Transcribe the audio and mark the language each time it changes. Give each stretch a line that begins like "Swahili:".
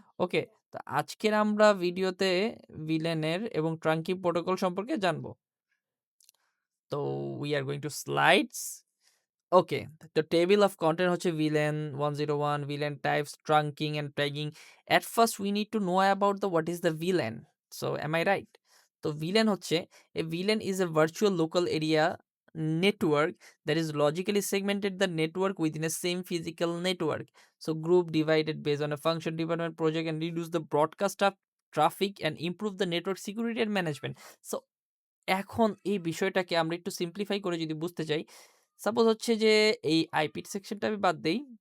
Bangla: ওকে, তো আজকের আমরা ভিডিওতে ভিলেনের এবং ট্রাঙ্কিং প্রোটোকল সম্পর্কে জানবো। তো
English: we are going to slides.
Bangla: ওকে, তো টেবিল অফ কন্টেন্ট হচ্ছে villain 101, villain types, trunking and tagging.
English: At first we need to know about the what is the VLAN. So am I right?
Bangla: তো villain হচ্ছে
English: A VLAN is a virtual local area network that is logically segmented the network within a same physical network. So group divided based on a function development project and reduce the broadcast of traffic and improve the network security and management.
Bangla: So এখন এই বিষয়টাকে আমরা একটু simplify করে যদি বুঝতে চাই, suppose হচ্ছে যে এই আইপি সেকশনটা আমি বাদ দেই।